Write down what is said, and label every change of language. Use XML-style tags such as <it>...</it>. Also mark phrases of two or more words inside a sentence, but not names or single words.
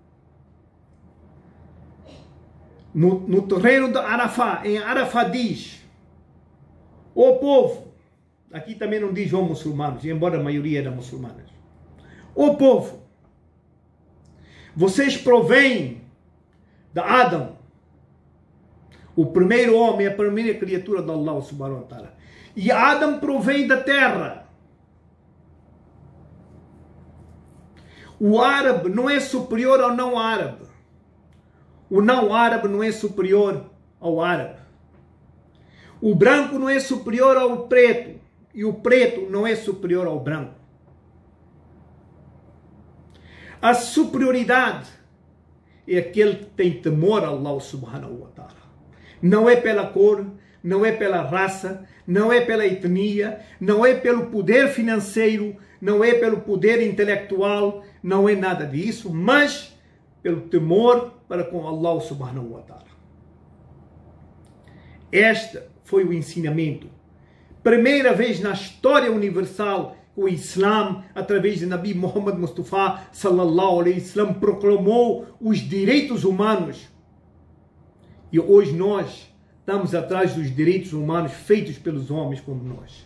<pt>no terreno de Arafá, em Arafá diz: ó povo, aqui também não diz ó muçulmanos, embora a maioria era muçulmanas, ó povo, vocês provêm de Adão, o primeiro homem, a primeira criatura de</pt> <ar>الله سبحانه وتعالى,</ar> <pt>e Adão provém da terra. O árabe não é superior ao não árabe. O não árabe não é superior ao árabe. O branco não é superior ao preto. E o preto não é superior ao branco. A superioridade é aquele que tem temor a</pt> <ar>الله سبحانه وتعالى.</ar> <pt>Não é pela cor, não é pela raça, não é pela etnia, não é pelo poder financeiro, não é pelo poder intelectual, não é nada disso, mas pelo temor para com</pt> <ar>الله سبحانه وتعالى.</ar> <pt>Este foi o ensinamento. Primeira vez na história universal que o Islã, através de Nabi Muhammad Mustafa</pt> <ar>صلى الله عليه وسلم,</ar> <pt>proclamou os direitos humanos. E hoje nós estamos atrás dos direitos humanos feitos pelos homens como nós.</pt>